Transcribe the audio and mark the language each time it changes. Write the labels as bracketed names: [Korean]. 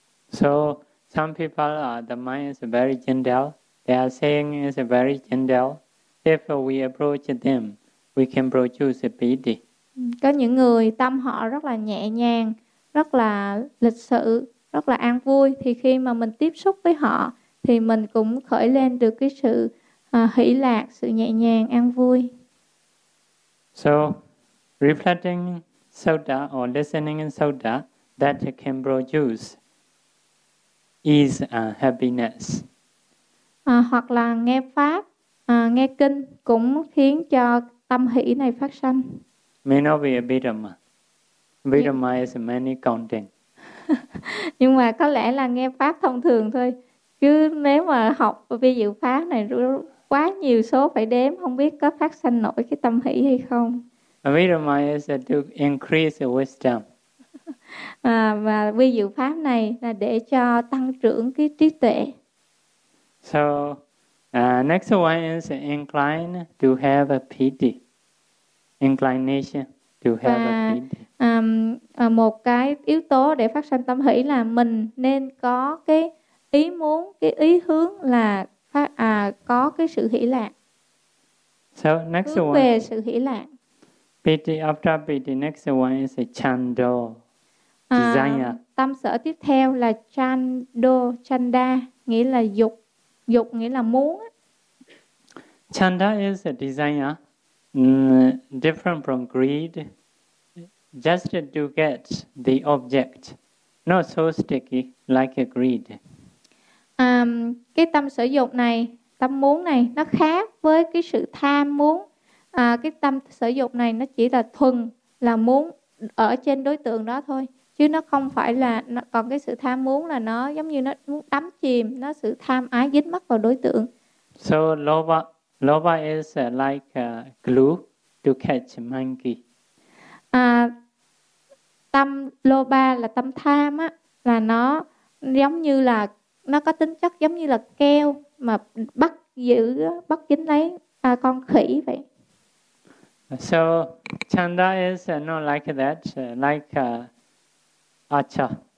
[English] So some people are, the mind is very gentle. They are saying it's very gentle. If we approach them, we can produce a pity. [Vietnamese] Có những người tâm họ rất là nhẹ nhàng, rất là lịch sự, rất là an vui, thì khi mà mình tiếp xúc với họ thì mình cũng khởi lên được cái sự hỷ lạc, sự nhẹ nhàng, an vui. [English] So reflecting sutta or listening in sutta that can produce is happiness. [Vietnamese] Hoặc là nghe pháp, nghe kinh cũng khiến cho tâm hỷ này phát sanh. [English] May not be a Abhidhamma. Abhidhamma is many counting. [Vietnamese] Nhưng mà có lẽ là nghe pháp thông thường thôi. Chứ nếu mà học vi diệu pháp này quá nhiều số phải đếm, không biết có phát sanh nổi cái tâm hỷ hay không. [English] Abhidhamma is to increase the wisdom. [Vietnamese] Và vi diệu pháp này là để cho tăng trưởng cái trí tuệ. [English] So, next one is incline to have a pity. Inclination to have a pity. [Vietnamese] Một cái yếu tố để phát sanh tâm hỷ là mình nên có cái ý muốn, cái ý hướng là có cái sự hỷ lạc. [English] So, next [Vietnamese] hướng [English] one. [Vietnamese] Về sự hỷ lạc. [English] Pity, after pity, next one is a chando. Desire. [Vietnamese] Tâm sở tiếp theo là chando, chanda, nghĩa là dục. Dục nghĩa là muốn. [English] Chanda is a desire. Different from greed, just to get the object, not so sticky like a greed. [Vietnamese] Cái tâm sở dục này, tâm muốn này, nó khác với cái sự tham muốn. Cái tâm sở dục này nó chỉ là thuần là muốn ở trên đối tượng đó thôi, chứ nó không phải là nó, còn cái sự tham muốn là nó giống như nó muốn đắm chìm, nó sự tham ái dính mắc vào đối tượng. [English] So lova. Lova is like glue to catch monkey. [Vietnamese] Tâm lobha là tâm tham á, là nó giống như là nó có tính chất giống như là keo mà bắt giữ, bắt dính lấy con khỉ vậy. [English] So chanda is not like that, like archer.